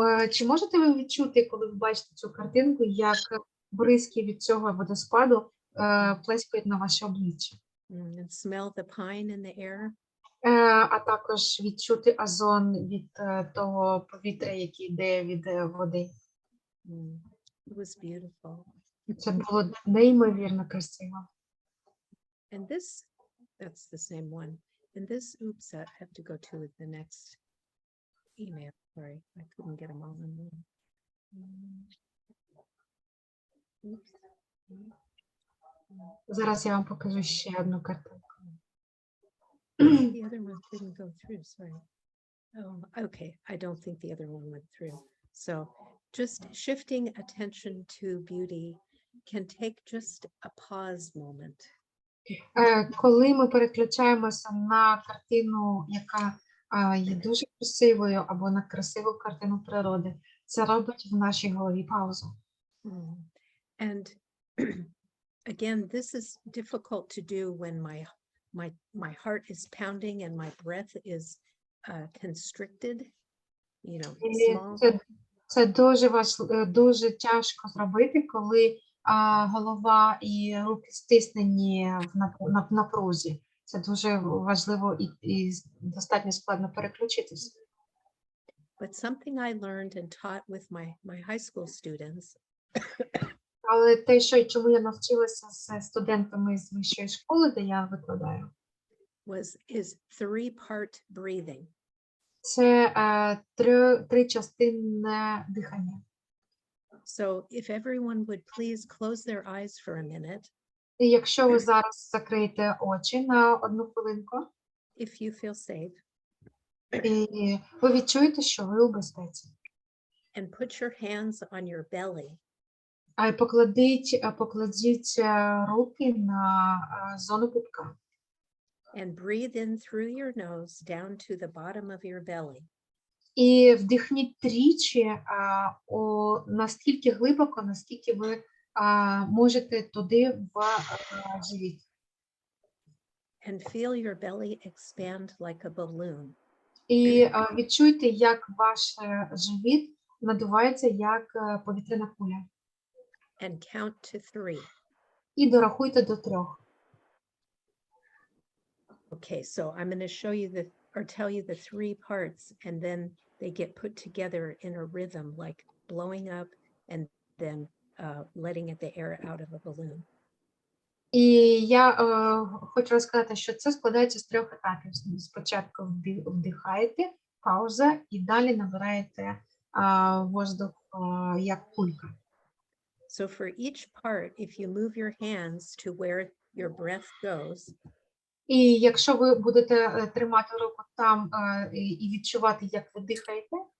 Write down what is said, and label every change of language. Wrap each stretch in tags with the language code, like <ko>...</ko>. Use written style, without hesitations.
<uk>Чи можете ви відчути, коли ви бачите цю картинку, як бризки від цього водоспаду плескають на ваше обличчя?</uk> <en>And smell the pine in the air?</en> <uk>А також відчути озон від того повітря, яке йде від води.</uk> <en>It was beautiful.</en> <uk>Це було неймовірно красиво.</uk> <en>And this, that's the same one. And this, oops, I have to go to the next email. Sorry, I couldn't get them all in one. Oops.</en> <uk>Зараз я вам покажу ще одну картинку.</uk> <en>The other one didn't go through, sorry. Oh, okay, I don't think the other one went through. So just shifting attention to beauty can take just a pause moment.</en> <uk>Коли ми переключаємося на картину, яка є дуже красивою, або на красиву картину природи, це робить в нашій голові паузу.</uk> <en>And again, this is difficult to do when my heart is pounding and my breath is constricted, you know, small.</en> <uk>Це дуже тяжко зробити, коли голова і руки стиснені в напрузі. Це дуже важливо і достатньо складно переключитися.</uk> <en>But something I learned and taught with my high school students.</en> <uk>Але те, чому я навчилася з студентами з вищої школи, де я викладаю,</uk> <en>is 3-part breathing.</en> <uk>Це тричастинне дихання.</uk> <en>So if everyone would please close their eyes for a minute.</en> <uk>І якщо ви зараз закриєте очі на одну хвилинку,</uk> <en>if you feel safe,</en> <uk>і ви відчуєте, що ви у безпеці.</uk> <en>And put your hands on your belly.</en> <uk>А покладіть руки на зону пупка.</uk> <en>And breathe in through your nose down to the bottom of your belly.</en> <uk>І вдихніть тричі настільки глибоко, наскільки ви можете туди в живіт.</uk> <en>And feel your belly expand like a balloon.</en> <uk>І відчуйте, як ваш живіт надувається як повітряна куля.</uk> <en>And count to 3.</en> <uk>І дорахуйте до 3.</uk> <en>Okay, so I'm going to show you tell you the 3 parts, and then they get put together in a rhythm, like blowing up and then letting the air out of a balloon.</en> <uk>І я хочу розказати, що це складається з 3 етапів. Спочатку вдихаєте, пауза, і далі набираєте воздух як кулька.</uk> <en>So for each part, if you move your hands to where your breath goes,</en> <uk>і якщо ви будете тримати руку там і відчувати, як ви дихаєте,</uk>